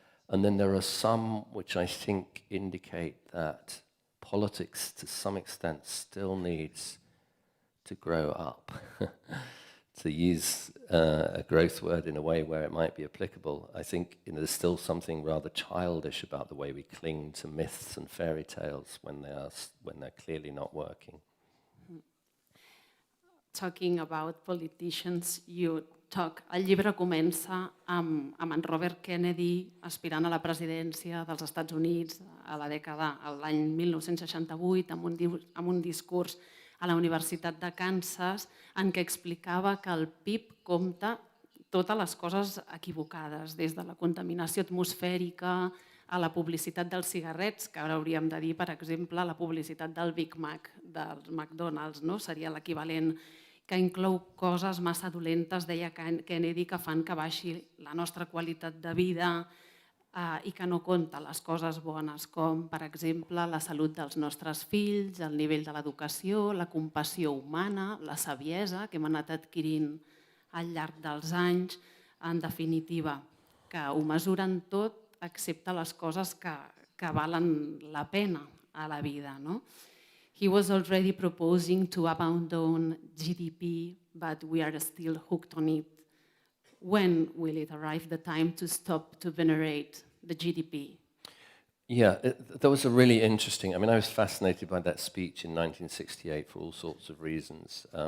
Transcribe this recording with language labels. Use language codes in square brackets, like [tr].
[en] And then there are some which I think indicate that politics, to some extent, still needs to grow up, to use a growth word in a way where it might be applicable. I think there's still something rather childish about the way we cling to myths and fairy tales when they're clearly not working. Talking about politicians, [ca] el llibre comença amb en Robert Kennedy aspirant a la presidència dels Estats Units a l'any 1968, amb un discurs a la Universitat de Kansas en què explicava que el PIB compta totes les coses equivocades, des de la contaminació atmosfèrica a la publicitat dels cigarrets, que ara hauríem de dir, per exemple, la publicitat del Big Mac, dels McDonald's, no? Seria l'equivalent, que inclou coses massa dolentes, deia Kennedy, que fan que baixi la nostra qualitat de vida i que no compta les coses bones, com, per exemple, la salut dels nostres fills, el nivell de l'educació, la compassió humana, la saviesa que hem anat adquirint al llarg dels anys, en definitiva, que ho mesuren tot excepte les coses que valen la pena a la vida, no? [en] He was already proposing to abandon GDP, but we are still hooked on it. When will it arrive the time to stop to venerate the GDP? Yeah, that was a really interesting, I was fascinated by that speech in 1968 for all sorts of reasons.